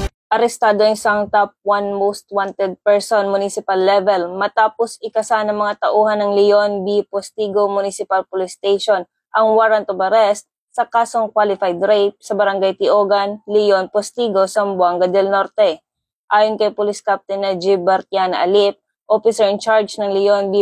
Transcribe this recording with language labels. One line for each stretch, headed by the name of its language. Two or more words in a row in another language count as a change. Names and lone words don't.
Filipino: Arestado ang isang
English: top 1 most wanted person municipal level
Filipino: matapos ikasa ng mga tauhan ng Leon B. Postigo Municipal Police Station ang
English: warrant of arrest
Filipino: sa kasong
English: qualified rape
Filipino: sa Barangay Tiogan, Leon Postigo, Zamboanga del Norte. Ayon kay Police Captain Najib Bartiana Alip,
English: officer in charge
Filipino: ng Leon B.